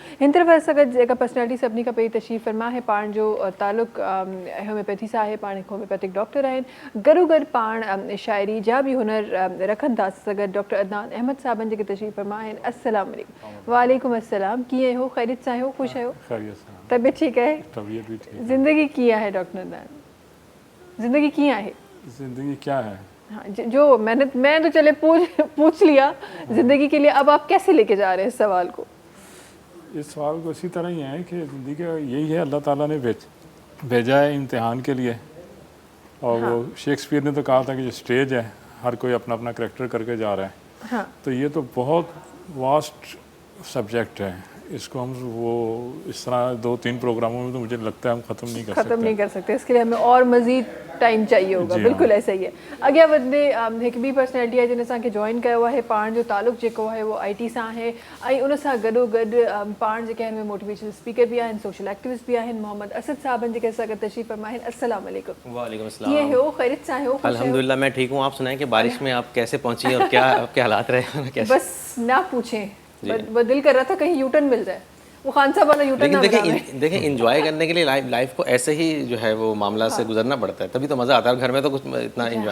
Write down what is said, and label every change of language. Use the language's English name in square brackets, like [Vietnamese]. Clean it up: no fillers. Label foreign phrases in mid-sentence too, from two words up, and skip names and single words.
[Sindhi] हिन तरफ़ असां गॾु जेका पर्सनैलिटी सभिनी खां पहिरीं तशरीफ़ फरमा आहे, पाण जो तालुक़ु होम्योपैथी सां आहे। पाण हिकु होम्योपैथिक डॉक्टर आहिनि। गॾो गॾु पाण शाइरी जा बि हुनर रखनि था। असां सां गॾु डॉक्टर अदनान अहमद साहबनि जेके तशरीफ़ फरमा आहिनि। [Arabic] السلام عليكم. وعليكم السلام. [Sindhi] कीअं हो? ख़ैरियत सां आहियो? ख़ुशि आहियो? तबियत ठीकु आहे? [Urdu] طبیعت بھی ٹھیک. [Sindhi] ज़िंदगी कीअं आहे डॉक्टर अदनान? ज़िंदगी कीअं आहे? [Urdu] زندگی کیا ہے? ہاں، جو میں تو چلے پوچھ لیا زندگی کے لیے. اب آپ کیسے لے کے جا رہے ہیں اس سوال کو? اس سوال کو اسی طرح ہی ہے کہ زندگی کا یہی ہے، اللہ تعالیٰ نے بھیجا ہے امتحان کے لیے. اور ہاں. وہ شیکسپیئر نے تو کہا تھا کہ جو اسٹیج ہے ہر کوئی اپنا اپنا کریکٹر کر کے جا رہا ہے. ہاں. تو یہ تو بہت [English] vast subject [Urdu] ہے. اس کو ہم وہ اس طرح 2-3 پروگراموں میں تو مجھے لگتا ہے ہم ختم نہیں کر سکتے. اس کے لیے ہمیں اور مزید ٹائم چاہیے ہوگا. جی بالکل ہاں. ایسا ہی ہے. [Sindhi] अॻियां वधंदे हिकु ॿी पर्सनैलिटी आहे जिन असांखे जॉइन कयो आहे। पाण जो तालुक़ु जेको आहे वो IT सां आहे ऐं उन सां गॾो गॾु पाण जेके आहिनि [English] motivational speaker [Sindhi] भी आहिनि, [English] social activist [Sindhi] भी आहिनि। मोहम्मद असद साहबनि जेके असां गॾु तशरीफ़ फरमा आहिनि। [Arabic] السلام عليكم. وعليكم السلام. [Sindhi] कीअं हो? ख़ैरियत सां आहियो? [Urdu] الحمدللہ میں ٹھیک ہوں۔ آپ سنائیں کہ بارش میں آپ کیسے پہنچیں اور کیا آپ کے حالات رہے? کیسے? بس نہ پوچھیں، وہ دل کر رہا تھا کہیں یوٹرن مل جائے. وہ خان صاحب والا یوٹرن نہ ملا. لیکن دیکھیے انجوائے کرنے کے لیے لائف کو ایسے ہی جو ہے وہ معاملہ سے گزرنا پڑتا ہے، تبھی تو مزا آتا ہے. گھر میں تو کچھ اتنا انجوائمنٹ